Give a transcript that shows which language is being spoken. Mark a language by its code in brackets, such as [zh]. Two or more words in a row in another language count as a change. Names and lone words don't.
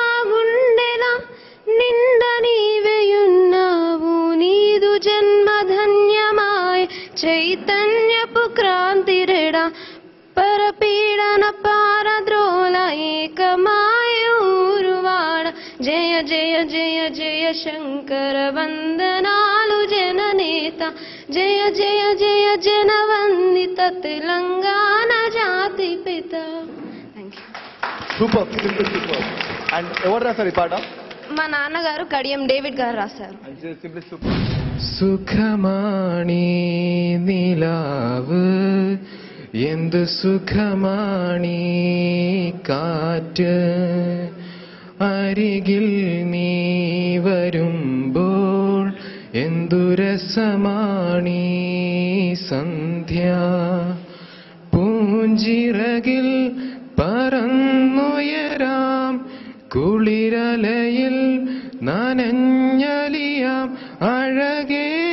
[te] గుండెల నిండ నీవేయున్నావు, నీదు జన్మ ధన్యమాయ చైతన్యపు క్రాంతి రెడ, పరపీడన పారద్రోల ఏకమాయ ఊరువాడ, జయ జయ జయ జయ శంకర వందనాలు జననేత, జయ జయ జయ జనవందిత తెలంగాణ జాతి పిత. [en] Super, super. [te] అండ్ ఎవరు రాశారు ఈ పాట? మా నాన్నగారు కడియం డేవిడ్ గారు రాశారు. [ml] സുഖമാണീ നിലാവ് എന്ത് സുഖമാണീ കാറ്റ്, അരികിൽ നീ വരുമ്പോൾ എന്തു രസമാണീ സന്ധ്യ, പൂഞ്ചിറകിൽ പറന്നുയരാം കുളിരലയിൽ നനഞ്ഞലിയാം അഴകേ